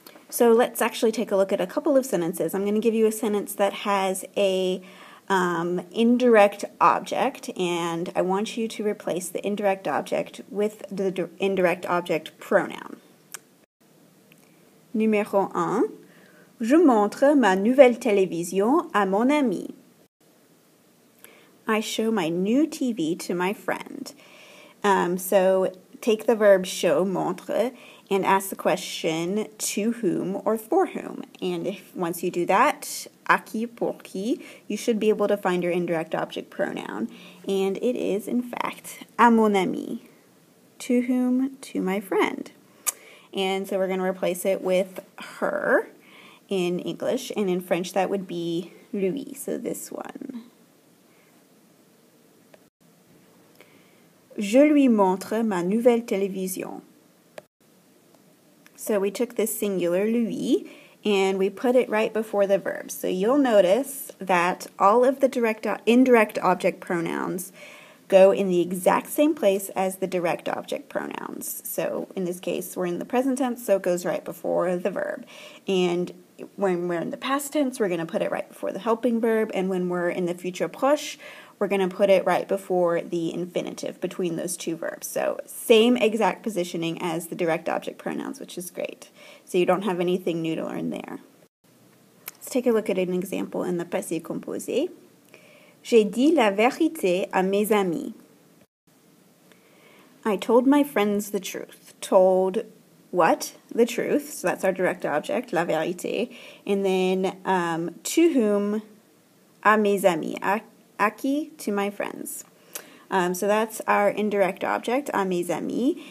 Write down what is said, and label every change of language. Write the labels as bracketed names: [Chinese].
[English] So let's actually take a look at a couple of sentences. I'm going to give you a sentence that has a indirect object, and I want you to replace the indirect object with the indirect object pronoun. [French] Numéro 1. Je montre ma nouvelle télévision à mon ami. [English] I show my new TV to my friend. So take the verb show, montre, and ask the question to whom or for whom. And once you do that, [French] à qui, pour qui, [English] you should be able to find your indirect object pronoun. And it is, in fact, [French] à mon ami. [English] To whom? To my friend. And so we're going to replace it with her in English, and in French that would be lui, so this one. [French] Je lui montre ma nouvelle télévision. [English] So we took this singular, lui, and we put it right before the verb. So you'll notice that all of the indirect object pronouns go in the exact same place as the direct object pronouns. So in this case, we're in the present tense, so it goes right before the verb. And when we're in the past tense, we're going to put it right before the helping verb, and when we're in the futur proche, we're going to put it right before the infinitive between those two verbs. So same exact positioning as the direct object pronouns, which is great. So you don't have anything new to learn there. Let's take a look at an example in the passé composé. [French] J'ai dit la vérité à mes amis. [English] I told my friends the truth. Told what? The truth. So that's our direct object, [French] la vérité. [English] And then to whom? [French] À mes amis. À qui? [English] To my friends. So that's our indirect object, [French] à mes amis.